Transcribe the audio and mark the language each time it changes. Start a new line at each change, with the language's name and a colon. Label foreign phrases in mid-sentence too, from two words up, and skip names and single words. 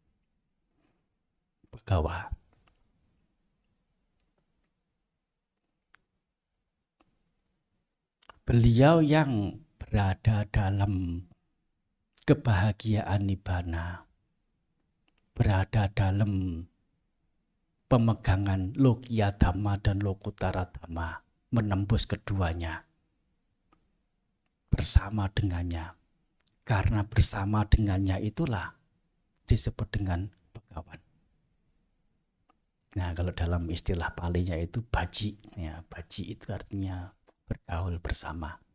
Indonesian: Begawa. Beliau yang berada dalam kebahagiaan nibbana, berada dalam pemegangan
Pali: lokiya dhamma
Indonesian: dan
Pali: lokutara dhamma,
Indonesian: menembus keduanya bersama dengannya. Karena bersama dengannya itulah disebut dengan begawan. Nah, kalau dalam istilah Palinya itu baji, ya, baji itu artinya bergaul bersama.